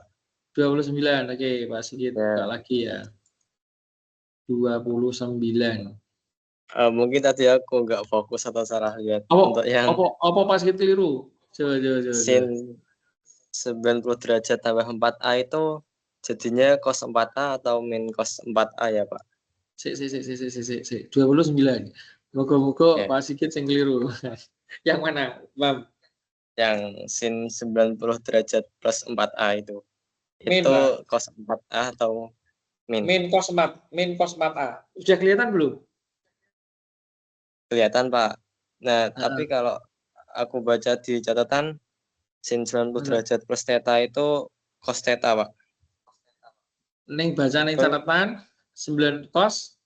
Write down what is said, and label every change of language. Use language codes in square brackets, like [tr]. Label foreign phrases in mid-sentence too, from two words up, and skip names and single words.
[id] 29. Oke, Pak Sigit Ya. buka lagi ya. 29. Mungkin tadi aku nggak fokus atau salah lihat. Apa, Untuk yang apa Pak Sigit keliru? Coba. sin 90 derajat tambah 4A itu jadinya cos 4A atau min cos 4A ya, Pak? Si. 29. Moga-moga Ya. Pak Sigit yang keliru. Yang mana, Mam? Yang sin 90 derajat plus 4A itu. Min, Itu Pak. cos 4A atau min? Min cos 4A. Sudah kelihatan belum? Kelihatan, Pak. Nah, tapi kalau aku baca di catatan sin 90 derajat plus theta itu cos theta, Pak. [jv] Neng baca neng catatan 9 cos